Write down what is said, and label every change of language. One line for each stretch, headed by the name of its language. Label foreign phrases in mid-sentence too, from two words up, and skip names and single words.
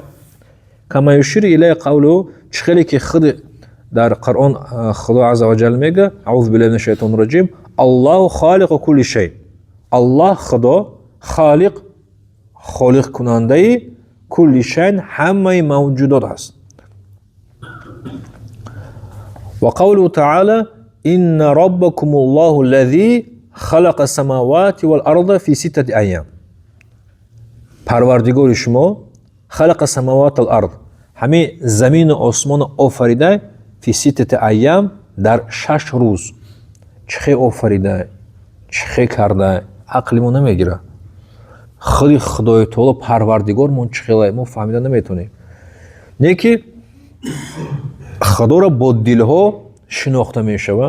Arabic: كما يشير إليه قوله.
Tajik: чӣ хеле ки худ дар Қуръон худо
Arabic: عز وجل мега أعوذ بالله من الشيطان الرجيم الله خالق كل شيء.
Tajik: Аллоҳ худо холиқ, холиқ кунандаи
Arabic: كل شيء
Tajik: ҳамаи мавҷудот аст.
Arabic: وقوله تعالى إن ربكم الله الذي خلق السماوات والأرض في ستة أيام.
Tajik: парвардигори шумо
Arabic: خلق السماوات والأرض.
Tajik: ҳамин замину осмону офарида
Arabic: في ستة أيام
Tajik: дар 6 рӯз. чӣ хел офарида? чӣ хел карда? ақли мо намегира. худи худои таоло парвардигормон чӣ хелай мо фаҳмида наметонем. не ки худоро бо дилҳо шинохта мешава.